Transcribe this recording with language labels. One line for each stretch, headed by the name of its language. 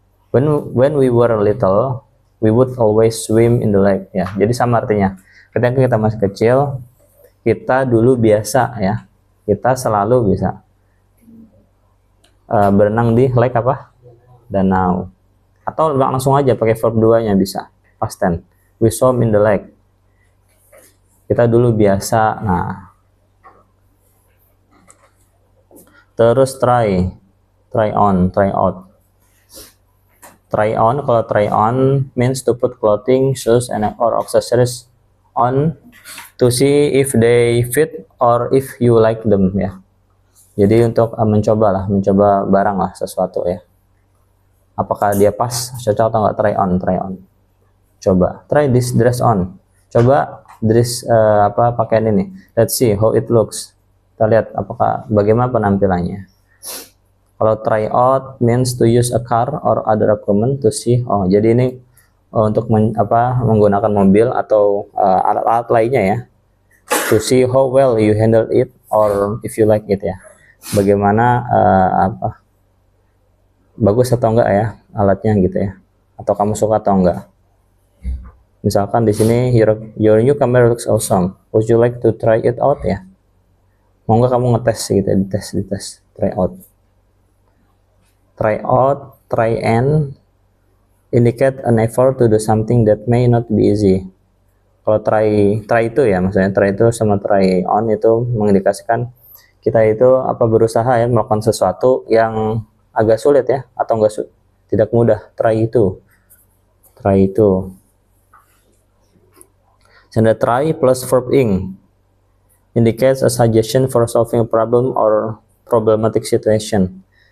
English: When we were little, we would always swim in the lake ya.
Indonesian: Jadi sama artinya. Ketika kita masih kecil, kita dulu biasa ya, kita selalu bisa berenang di lake apa? Danau. Atau langsung aja pakai verb 2-nya bisa, past tense.
English: We swam in the lake.
Indonesian: Kita dulu biasa. Nah, terus try on, try out. Try on, kalau try on means to put clothing, shoes, and or accessories on to see if they fit or if you like them ya. Jadi untuk mencoba barang lah, sesuatu ya. Apakah dia pas, cocok atau enggak, try on. Coba,
English: try this dress on.
Indonesian: Coba dress pakaian ini.
English: Let's see how it looks.
Indonesian: Kita lihat bagaimana penampilannya.
English: Kalau try out means to use a car or other equipment to see.
Indonesian: Oh, jadi ini untuk menggunakan mobil atau alat-alat lainnya ya.
English: To see how well you handle it or if you like it ya.
Indonesian: Bagaimana bagus atau enggak ya alatnya gitu ya. Atau kamu suka atau enggak. Misalkan di sini
English: your new camera looks awesome. Would you like to try it out ya?
Indonesian: Mau nggak kamu ngetes gitu, dites,
English: try out. Try out, try and indicate an effort to do something that may not be easy.
Indonesian: Kalau try itu ya, maksudnya try itu sama try on itu mengindikasikan kita itu berusaha ya melakukan sesuatu yang agak sulit ya, atau tidak mudah. Try itu.
English: Senda try plus verb ing indicates a suggestion for solving a problem or problematic situation.